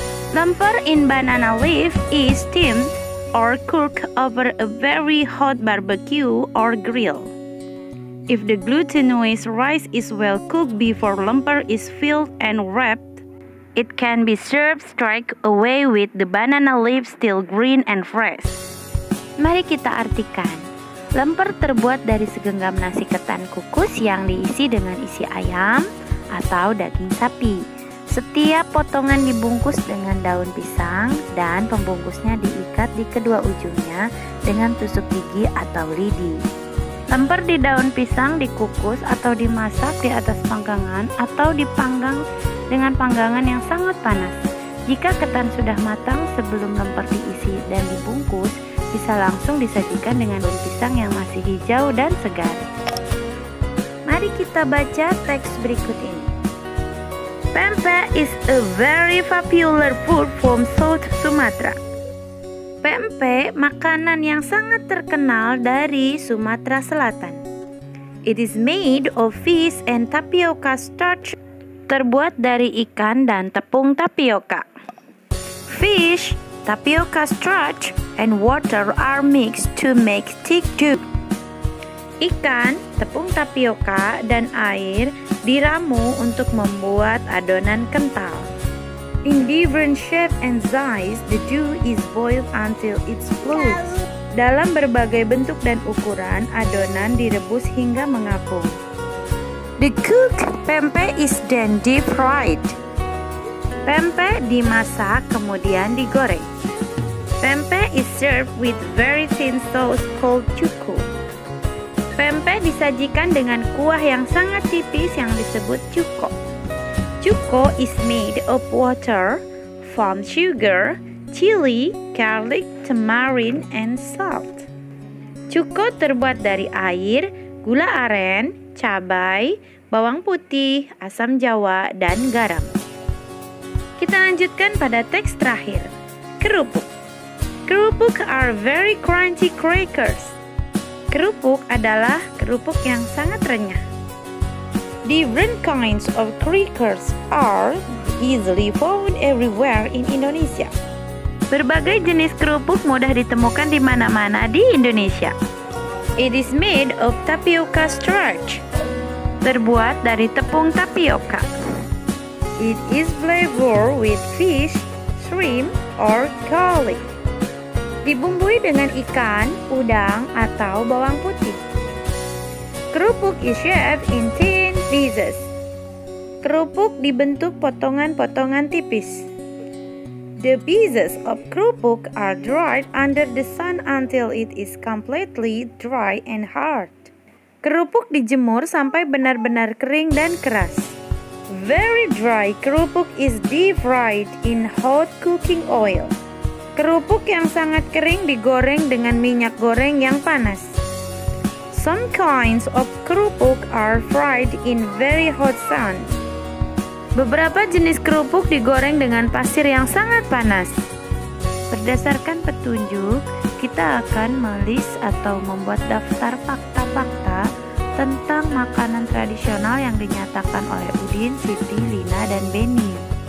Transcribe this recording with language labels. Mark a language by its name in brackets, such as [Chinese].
[English] Lemper in banana leaf is steamed or cooked over a very hot barbecue or grill. If the glutinous rice is well cooked before lemper is filled and wrapped, it can be served straight away with the banana leaf still green and fresh. [Indonesian] Mari kita artikan. Lemper terbuat dari segenggam nasi ketan kukus yang diisi dengan isi ayam atau daging sapi. Setiap potongan dibungkus dengan daun pisang dan pembungkusnya diikat di kedua ujungnya dengan tusuk gigi atau lidi. Lemper di daun pisang dikukus atau dimasak di atas panggangan atau dipanggang dengan panggangan yang sangat panas. Jika ketan sudah matang sebelum lemper diisi dan dibungkus, bisa langsung disajikan dengan daun pisang yang masih hijau dan segar. Mari kita baca teks berikut ini. [English] Pempek is a very popular food from South Sumatra. [Indonesian] Pempek makanan yang sangat terkenal dari Sumatera Selatan. [English] It is made of fish and tapioca starch. [Indonesian] Terbuat dari ikan dan tepung tapioka. [English] Fish, tapioca starch, and water are mixed to make thick dough. [Indonesian] Ikan, tepung tapioka, dan air diramu untuk membuat adonan kental. [English] In different shape and size, the dough is boiled until it floats. [Indonesian] Dalam berbagai bentuk dan ukuran, adonan direbus hingga mengapung. [English] The cooked pempek is then deep fried. [Indonesian] Pempek dimasak kemudian digoreng. [English] Pempek is served with very thin sauce called cuko. [Indonesian] Pempek disajikan dengan kuah yang sangat tipis yang disebut cuko. [English] Cuko is made of water, palm sugar, chili, garlic, tamarind, and salt. [Indonesian] Cuko terbuat dari air, gula aren, cabai, bawang putih, asam jawa, dan garam. Kita lanjutkan pada teks terakhir. Kerupuk. [English] Kerupuk are very crunchy crackers. [Indonesian] Kerupuk adalah kerupuk yang sangat renyah. [English] Different kinds of crackers are easily found everywhere in Indonesia. [Indonesian] Berbagai jenis kerupuk mudah ditemukan di mana-mana di Indonesia. [English] It is made of tapioca starch. [Indonesian] Terbuat dari tepung tapioka. [English] It is flavored with fish, shrimp, or garlic. [Indonesian] Dibumbui dengan ikan, udang, atau bawang putih. [English] Kerupuk is shaped in thin pieces. [Indonesian] Kerupuk dibentuk potongan-potongan tipis. [English] The pieces of kerupuk are dried under the sun until it is completely dry and hard. [Indonesian] Kerupuk dijemur sampai benar-benar kering dan keras. [English] Very dry kerupuk is deep fried in hot cooking oil. [Indonesian] Kerupuk yang sangat kering digoreng dengan minyak goreng yang panas. [English] Some kinds of kerupuk are fried in very hot sun. [Indonesian] Beberapa jenis kerupuk digoreng dengan pasir yang sangat panas. Berdasarkan petunjuk, kita akan melis atau membuat daftar fakta-fakta tentang makanan tradisional yang dinyatakan oleh Udin, Siti, Lina, dan Beni.